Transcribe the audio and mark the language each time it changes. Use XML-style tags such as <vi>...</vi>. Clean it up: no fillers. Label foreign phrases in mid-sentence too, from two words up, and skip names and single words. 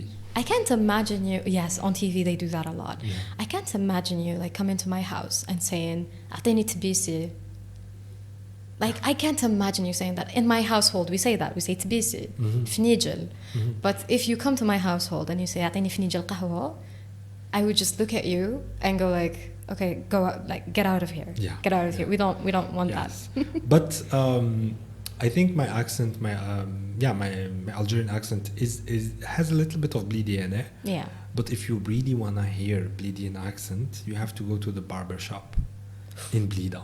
<en>I can't imagine you... Yes, on TV they do that a lot. Yeah. I can't imagine you coming to my house and saying,</en> <ar>أعطيني تبيسي.</ar> <en>I can't imagine you saying that. In my household, we say that. We say</en> <ar>تبيسي, فنيجل.</ar> <en>But if you come to my household and you say</en> <ar>أعطيني فنيجل قهوة,</ar> <en>I would just look at you and go okay, go out, get out of here. Yeah. Get out of here. We don't want that. But I think my accent, my Algerian accent has a little bit of Blidian. Yeah. But if you really wanna hear Blidian accent, you have to go to the barber shop in Blida.</en>